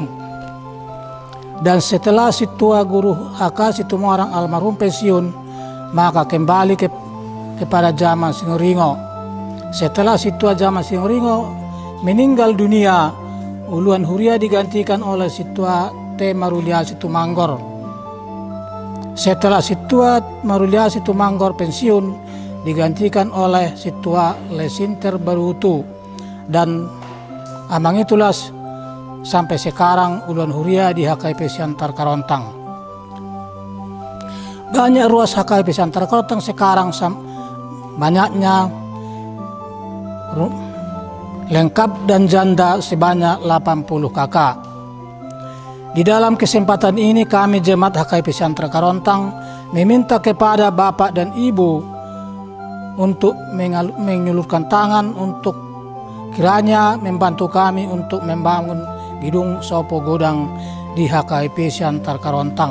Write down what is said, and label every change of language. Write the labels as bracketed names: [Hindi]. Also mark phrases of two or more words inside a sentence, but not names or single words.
[Indonesian] Dan setelah Situa Guru HK Situmorang almarhum pensiun, maka kembali kepada Zaman Siringoringo. Setelah Situa Zaman Siringoringo meninggal dunia, [Batak Toba] uluan Huria [Indonesian] digantikan oleh Situa T. Marulia Situmanggor. Setelah Situa Marulia Situmanggor pensiun, digantikan oleh Situa Lesinter Barutu, dan amang itulah sampai sekarang [Batak Toba] uluan Huria [Indonesian] di HKBP Siantar Karontang. Banyak ruas HKBP Siantar Karontang sekarang banyaknya lengkap dan janda sebanyak 80 kakak. Di dalam kesempatan ini kami jemaat HKBP Siantar Karontang meminta kepada Bapak dan Ibu untuk mengulurkan tangan untuk kiranya membantu kami untuk membangun gedung Sopo Godang di HKBP Siantar Karontang.